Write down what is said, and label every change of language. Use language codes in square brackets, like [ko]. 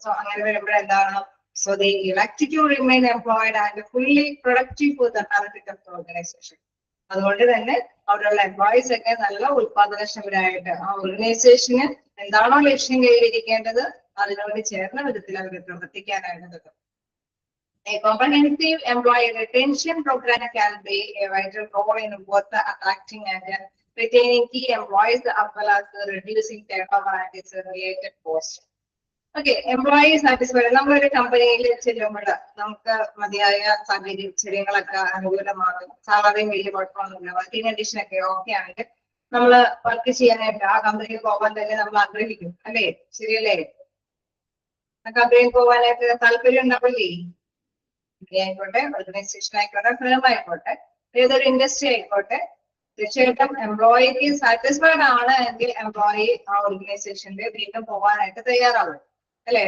[en] so [ml] അങ്ങനെ വരുമ്പോഴെന്താണ് [en] So they elect to remain employed and fully productive for the benefit of the organisation. [ml] അതുകൊണ്ട് തന്നെ അവിടെയുള്ള employees ഒക്കെ നല്ല ഉത്പാദനക്ഷമരായിട്ട് ആ ഓർഗനൈസേഷന് എന്താണോ ലക്ഷ്യം കൈവരിക്കേണ്ടത് അതിനോട് ചേർന്ന വിധത്തിൽ അവർ പ്രവർത്തിക്കാനായിട്ട് പറ്റും. [en] A comprehensive employee retention program can play a vital role in both the attracting and retaining key employees as well as reducing turnover and its related costs. [ml] Okay, employee satisfied. നമ്മളൊരു കമ്പനിയിൽ ചെല്ലുമ്പോൾ നമുക്ക് മതിയായ സാഹചര്യങ്ങളൊക്കെ അനുകൂലമാണ്, സാലറിയും വലിയ കുഴപ്പമൊന്നുമില്ല, വർക്കിംഗ് കണ്ടീഷൻ ഒക്കെ ഓക്കെ ആണെങ്കിൽ നമ്മൾ വർക്ക് ചെയ്യാനായിട്ട് ആ കമ്പനിയിൽ പോകാൻ തന്നെ നമ്മൾ ആഗ്രഹിക്കും അല്ലേ, ശരിയല്ലേ? ആ കമ്പനിയിൽ പോകാനായിട്ട് താല്പര്യം ഉണ്ടാവില്ലേ? ആയിക്കോട്ടെ, ഓർഗനൈസേഷൻ ആയിക്കോട്ടെ, ഫേം ആയിക്കോട്ടെ, ഏതൊരു ഇൻഡസ്ട്രി ആയിക്കോട്ടെ, തീർച്ചയായിട്ടും എംപ്ലോയിക്ക് സാറ്റിസ്ഫൈഡ് ആണ് എങ്കിൽ എംപ്ലോയി ആ ഓർഗനൈസേഷനിൽ വീണ്ടും പോകാനായിട്ട് തയ്യാറാവും അല്ലെ.